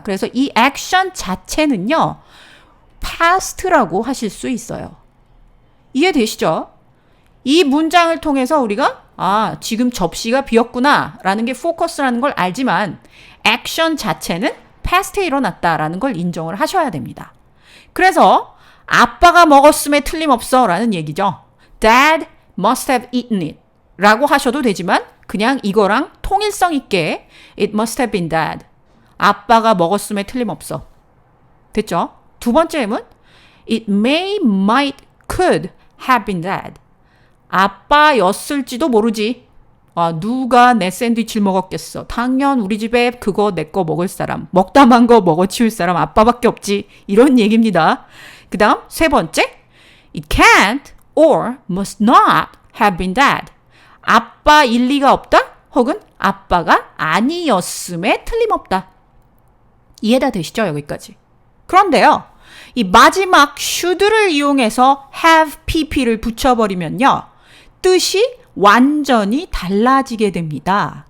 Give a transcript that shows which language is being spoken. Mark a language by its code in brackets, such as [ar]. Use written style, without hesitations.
[ko] 그래서 이 액션 자체는요, past라고 하실 수 있어요. 이해되시죠? 이 문장을 통해서 우리가 지금 접시가 비었구나 라는 게 포커스라는 걸 알지만 액션 자체는 past에 일어났다라는 걸 인정을 하셔야 됩니다. 그래서 아빠가 먹었음에 틀림없어 라는 얘기죠. [en] Dad must have eaten it [ko] 라고 하셔도 되지만 그냥 이거랑 통일성 있게 [en] It must have been dad. [ko] 아빠가 먹었음에 틀림없어. 됐죠? 두 번째 M은 [en] It may, might, could have been dad. [ko] 아빠였을지도 모르지. 누가 내 샌드위치를 먹었겠어. 당연 우리 집에 그거 내 거 먹을 사람. 먹다 만 거 먹어치울 사람 아빠밖에 없지. 이런 얘기입니다. 그 다음 세 번째 [en] It can't or must not have been dad. [ko] 아빠 일리가 없다? 혹은 아빠가 아니었음에 틀림없다. 이해가 되시죠? 여기까지. 그런데요. 이 마지막 should를 이용해서 have pp를 붙여버리면요. 뜻이 완전히 달라지게 됩니다.